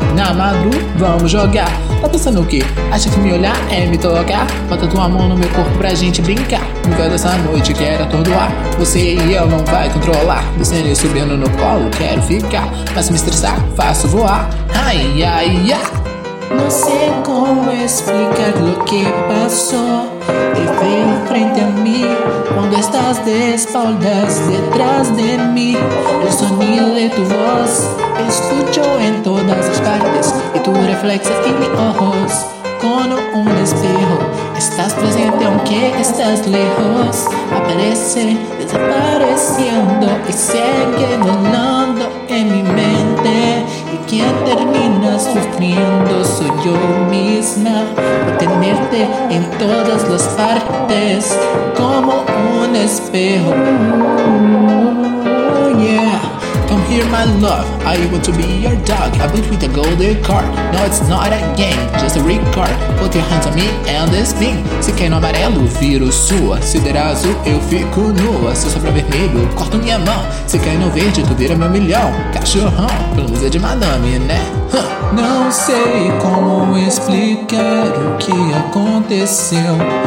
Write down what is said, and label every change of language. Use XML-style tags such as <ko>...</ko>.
<pt>Na madru, vamos jogar. Tá pensando o quê? Acha que me olhar é me tocar? Bota tua mão no meu corpo pra gente brincar. No meio dessa noite quero atordoar. Você e eu não vai controlar. Descendo e subindo no colo, quero ficar. Faço me estressar, faço voar. Ai, ai, ai.</pt> <es>No sé cómo explicar lo que pasó. Te veo frente a mí cuando estás de espaldas detrás de mí. El sonido de tu voz escucho en todas las partes. Y tu reflejo en mis ojos como un espejo. Estás presente aunque estás lejos. Aparece desapareciendo y sigue volando en mi mente. Quien termina sufriendo soy yo misma. Tenerte en todas las partes como un espejo.</es> <en>Come here, my love, I want to be your dog. I built with a golden car. No, it's not a game, just a record. Put your hands on me and the spin.</en> <pt>Se quer no amarelo, viro sua. Se der azul, eu fico nua. Se eu sobrar vermelho, corto minha mão. Se cair no verde, tu vira meu milhão. Cachorrão, pelo menos é de madame, né? Não sei como explicar o que aconteceu.</pt>